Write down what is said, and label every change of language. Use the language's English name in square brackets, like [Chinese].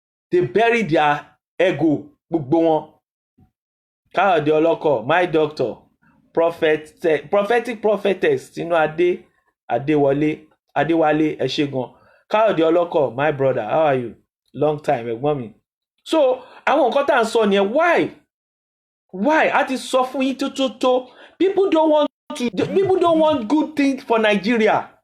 [English] They bury their ego [Yoruba] gbogbo wọn. [English] Káyọ̀dé Ọlọ́kọ̀, my doctor, prophetic prophetess Tinú Adéwálé [Yoruba] ẹ ṣé gan. [English] Káyọ̀dé Ọlọ́kọ̀, my brother, how are you? Long time [Yoruba] ẹ̀gbọ́n mi. So àwọn nǹkan tá à ń sọ nìyẹn. [English] Why? [Yoruba] A ti sọ fún yín tó. [English] People don't want good things for Nigeria.